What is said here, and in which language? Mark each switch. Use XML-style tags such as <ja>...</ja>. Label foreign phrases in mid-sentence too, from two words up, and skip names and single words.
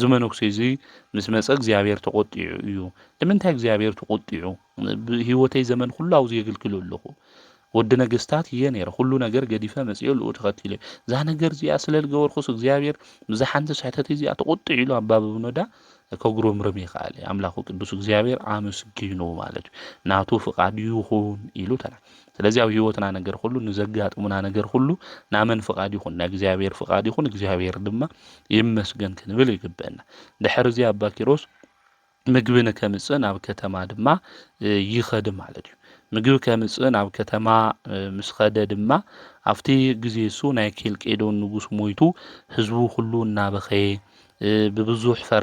<ti>መነኩሴ እዚ ምስ መፀ እግዚአብሔር ተቆጢዑ እዩ ንምንታይ እግዚአብሔር ተቆጢዑ ህይወተይ ዘመን ኩሉ ኣብዙ የግልግሉ ኣለኹ ወዲ ነገስታት እየ ነይረ ሁሉ ነገር ገዲፈ መጽዮ ልኡ ተኸቲለ ዛ ነገር እዚኣ ስለልገበርኩስ እግዚአብሔር ብዝሓንቲ ስሕተት እዚኣ ተቆጢዑ ኢሉ ኣባ ብኖዳ ከጉረምርም ይኽእል ኣምላኹ ቅዱስ እግዚአብሔር ኣመስጊኑ ማለት እዩ ናቱ ፍቃድ ይኹን ኢሉ ተና ስለዚ ኣብ ህይወትና ነገር ሁሉ ንዘጋጥሙና ነገር ሁሉ ናመን ፍቃድ ይኹን ናይ እግዚአብሔር ፍቃድ ይኹን እግዚአብሔር ድማ ይመስገን ክንብል ይግበአና ድሕር እዚ ኣባ ኪሮስ ምግቢ ንከምጽእ ናብ ከተማ ድማ ይኸድ ማለት እዩ ምግቢ ከምጽእ ናብ ከተማ ምስ ኸደ ድማ ኣብቲ ግዜ እሱ ናይ ኬልቄዶን ንጉስ ሞይቱ ህዝቡ ሁሉ እናበኸየ ብብዙሕ</ti>